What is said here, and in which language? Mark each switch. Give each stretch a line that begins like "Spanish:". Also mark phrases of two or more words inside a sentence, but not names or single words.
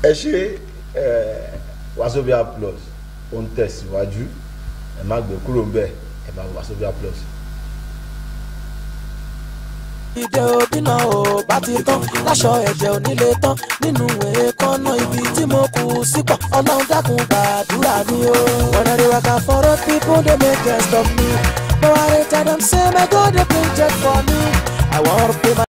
Yoruba: ẹ ṣe Wazobia Plus ó ń tẹ̀síwájú, ẹ má gbé kúrò ń bẹ̀, ẹ bá Wazobia Plus. ìdè òbí náà ò bá ti tán láṣọ ẹ̀jẹ̀ onílé tán nínú èékánná ibi tí mo kù sípò ọlọ́run dákun gbàdúrà mi o.
Nigerian Pidgin: When I dey waka for road people dey make jest of me, but I dey tell them say my God dey bring jet for me. I wan pay my